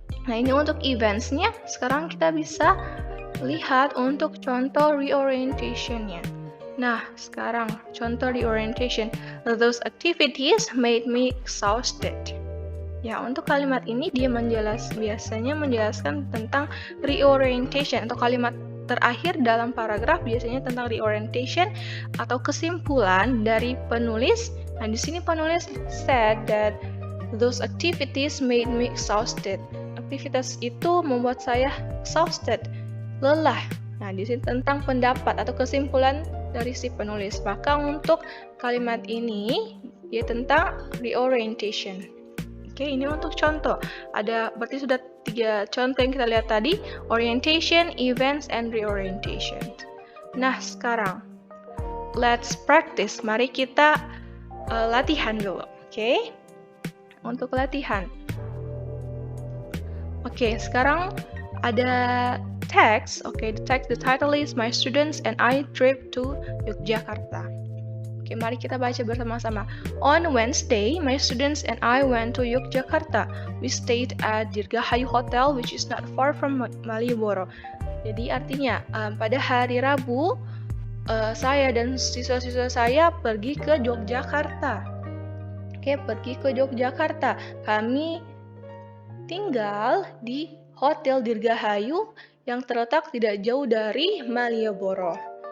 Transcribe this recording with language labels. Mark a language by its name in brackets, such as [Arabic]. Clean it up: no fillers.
[Indonesian] Nah, ini untuk eventsnya. Sekarang kita bisa lihat untuk contoh reorientation-nya. Nah, sekarang contoh reorientation. [English] Those activities made me exhausted. [Indonesian] Ya, untuk kalimat ini dia biasanya menjelaskan tentang reorientation atau kalimat terakhir dalam paragraf biasanya tentang reorientation atau kesimpulan dari penulis. Nah, di sini penulis [English] said that those activities made me exhausted. [Indonesian] Aktivitas itu membuat saya exhausted, lelah. Nah, di sini tentang pendapat atau kesimpulan dari si penulis. Maka untuk kalimat ini dia tentang reorientation. Oke, ini untuk contoh. Berarti sudah 3 contoh yang kita lihat tadi, orientation, events, and reorientation. Nah, sekarang [English] let's practice. [Indonesian] Mari kita latihan dulu. Oke? Untuk latihan. Oke, sekarang ada text. [English] Oke, the title is My Students and I Trip to Yogyakarta. [Indonesian] Oke, mari kita baca bersama-sama. [English] On Wednesday, my students and I went to Yogyakarta. We stayed at Dirgahayu Hotel, which is not far from Malioboro. [Indonesian] Jadi artinya, pada hari Rabu, saya dan siswa-siswa saya pergi ke Yogyakarta. Oke, pergi ke Yogyakarta. Kami tinggal di Hotel Dirgahayu yang terletak tidak jauh dari Malioboro.